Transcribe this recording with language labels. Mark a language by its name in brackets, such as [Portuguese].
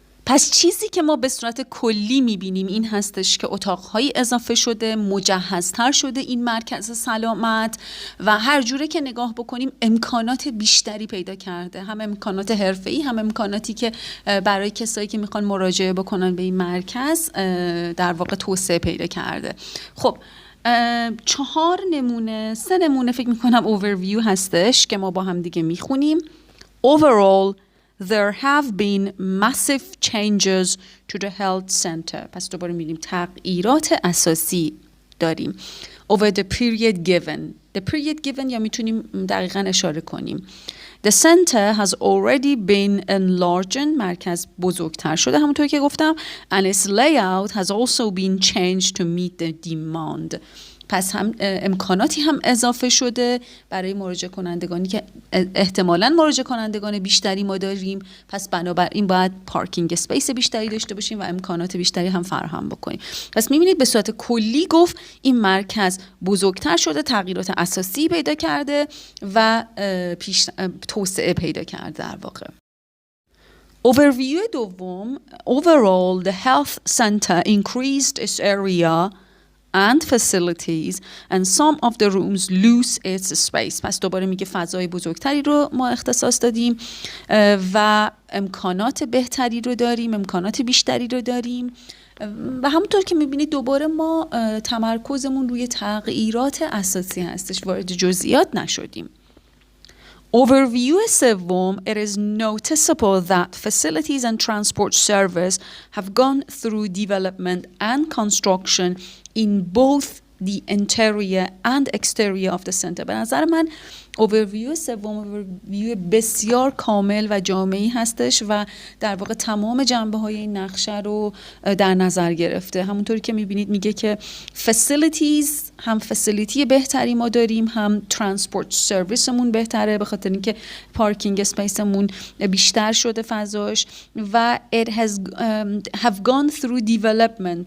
[Persian] پس چیزی که ما به صورت کلی میبینیم این هستش که اتاق‌های اضافه شده، مجهزتر شده این مرکز سلامت و هر جوره که نگاه بکنیم امکانات بیشتری پیدا کرده، هم امکانات حرفه‌ای، هم امکاناتی که برای کسایی که میخوان مراجعه بکنن به این مرکز در واقع توسعه پیدا کرده. خب 4 نمونه، 3 نمونه فکر میکنم overview هستش که ما با هم دیگه میخونیم. [English] Overall there have been massive changes to the health center. [Persian] پس دوباره می‌بینیم تغییرات اساسی داریم. [English] Over the period given. The period given [Persian] یا میتونیم دقیقاً اشاره کنیم. [English] The center has already been enlarged. [Persian] مرکز بزرگتر شده همونطور که گفتم. [English] And its layout has also been changed to meet the demand. [Persian] پس هم امکاناتی هم اضافه شده برای مراجعه کنندگانی که احتمالاً مراجعه کنندگان بیشتری ما داریم، پس بنابراین باید پارکینگ اسپیس بیشتری داشته باشیم و امکانات بیشتری هم فراهم بکنیم. پس می‌بینید به صورت کلی گفت این مرکز بزرگتر شده، تغییرات اساسی پیدا کرده و توسعه پیدا کرده در واقع. Overview دوم. [English] Overall the health center increased its area and facilities and some of the rooms lose its space. [Persian] پس دوباره میگه فضای بزرگتری رو ما اختصاص دادیم و امکانات بهتری رو داریم، امکانات بیشتری رو داریم و همونطور که میبینید دوباره ما تمرکزمون روی تغییرات اساسی هستش، وارد جزئیات نشدیم. Overview سوم. [English] It is noticeable that facilities and transport service have gone through development and construction in both the interior and exterior of the center. [Persian] به نظر من overview سوم overview بسیار کامل و جامعی هستش و در واقع تمام جنبه‌های این نقشه رو در نظر گرفته. همونطوری که می‌بینید میگه که facilities، هم فسیلیتی بهتری ما داریم، هم ترانسپورت سرویسمون بهتره به خاطر اینکه پارکینگ اسپیسمون بیشتر شده فضاش و [English] it has have gone through development.